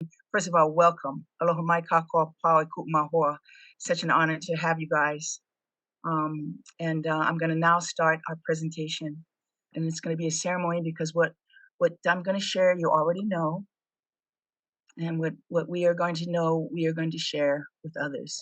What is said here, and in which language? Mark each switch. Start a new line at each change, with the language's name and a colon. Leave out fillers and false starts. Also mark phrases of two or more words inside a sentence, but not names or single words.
English: first of all, welcome.
Hawaiian: Aloha mai kākou pau e kuʻumahoa.
English: Such an honor to have you guys. I'm going to now start our presentation. And it's going to be a ceremony because what I'm going to share, you already know. And what we are going to know, we are going to share with others.